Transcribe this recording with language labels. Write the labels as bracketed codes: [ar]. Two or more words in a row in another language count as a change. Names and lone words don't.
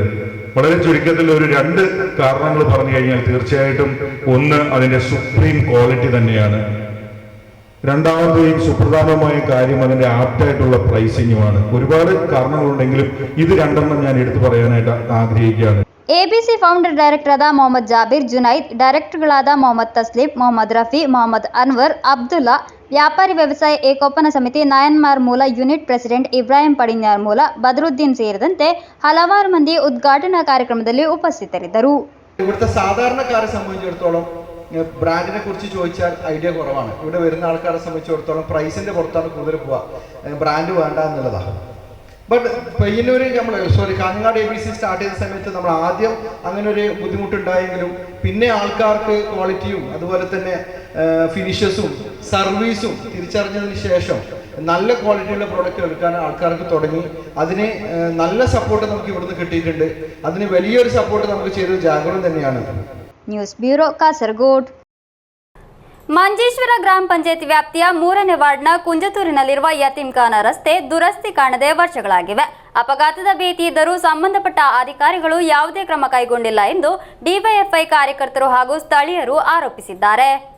[ml] വളരെ ചുരുക്കത്തിൽ ഒരു 2 കാരണങ്ങൾ പറഞ്ഞു കഴിഞ്ഞാൽ തീർച്ചയായിട്ടും ഒന്ന് അതിന്റെ [en] supreme quality [ml] തന്നെയാണ്. രണ്ടാമത്തെയും സുപ്രധാനമായ കാര്യം അതിന്റെ ആപ്റ്റായിട്ടുള്ള പ്രൈസിങ്ങുമാണ്. ഒരുപാട് കാരണങ്ങളുണ്ടെങ്കിലും ഇത് 2 ഞാൻ എടുത്തു പറയാനായിട്ട് ആഗ്രഹിക്കുകയാണ്. [kn] ಎಬಿಸಿ [en] founder director [kn] ಆದ ಮೊಹಮ್ಮದ್ ಜಾಬೀರ್ ಜುನೈದ್, ಡೈರೆಕ್ಟರ್ಗಳಾದ ಮೊಹಮ್ಮದ್ ತಸ್ಲೀಂ, ಮೊಹಮ್ಮದ್ ರಫಿ, ಮೊಹಮ್ಮದ್ ಅನ್ವರ್, ಅಬ್ದುಲ್ಲಾ, ವ್ಯಾಪಾರಿ ವ್ಯವಸಾಯ ಏಕೋಪನ ಸಮಿತಿ ನಯನ್ಮಾರ್ ಮೂಲ [en] unit president [kn] ಇಬ್ರಾಹಿಂ ಪಡಿನ್ಯಾರ್ ಮೂಲ, ബദറുദ്ദീൻ ಸೇರಿದಂತೆ ಹಲವಾರು ಮಂದಿ ಉದ್ಘಾಟನಾ ಕಾರ್ಯಕ್ರಮದಲ್ಲಿ ಉಪಸ್ಥಿತರಿದ್ದರು. [ml] ഇവിടുത്തെ സാധാരണക്കാരെ സംബന്ധിച്ചിടത്തോളം ബ്രാൻഡിനെ കുറിച്ച് ചോദിച്ചാൽ ഐഡിയ കുറവാണ്. ഇവിടെ വരുന്ന ആൾക്കാരെ സംബന്ധിച്ചിടത്തോളം പ്രൈസിന്റെ പുറത്താണ് കൂടുതൽ പോവുക, ബ്രാൻഡ് വേണ്ട എന്നുള്ളതാണ്. ബട്ട് പയ്യന്നൂർ കാഞ്ഞങ്ങാട് എബിസി സ്റ്റാർട്ട് ചെയ്ത സമയത്ത് നമ്മൾ ആദ്യം അങ്ങനെ ഒരു ബുദ്ധിമുട്ടുണ്ടായെങ്കിലും പിന്നെ ആൾക്കാർക്ക് ക്വാളിറ്റിയും അതുപോലെ തന്നെ ഫിനിഷസും സർവീസും തിരിച്ചറിഞ്ഞതിന് ശേഷം നല്ല ക്വാളിറ്റിയുള്ള പ്രോഡക്റ്റ് എടുക്കാൻ ആൾക്കാർക്ക് തുടങ്ങി. അതിന് നല്ല സപ്പോർട്ട് നമുക്ക് ഇവിടുന്ന് കിട്ടിയിട്ടുണ്ട്. അതിന് വലിയൊരു സപ്പോർട്ട് നമുക്ക് ചെയ്തത് ജാഗ്രത തന്നെയാണ്. [en] news bureau, [kn] ಕಾಸರಗೋಡು. ಮಂಜೇಶ್ವರ ಗ್ರಾಮ ಪಂಚಾಯತ್ ವ್ಯಾಪ್ತಿಯ 3ನೇ ವಾರ್ಡ್ನ ಕುಂಜತೂರಿನಲ್ಲಿರುವ ಯತೀಮ್ಖಾನ ರಸ್ತೆ ದುರಸ್ತಿ ಕಾಣದೆ ವರ್ಷಗಳಾಗಿವೆ. ಅಪಘಾತದ ಭೀತಿ ಇದ್ದರೂ ಸಂಬಂಧಪಟ್ಟ ಅಧಿಕಾರಿಗಳು ಯಾವುದೇ ಕ್ರಮ ಕೈಗೊಂಡಿಲ್ಲ ಎಂದು ಡಿವೈಎಫ್ಐ ಕಾರ್ಯಕರ್ತರು ಹಾಗೂ ಸ್ಥಳೀಯರು ಆರೋಪಿಸಿದ್ದಾರೆ.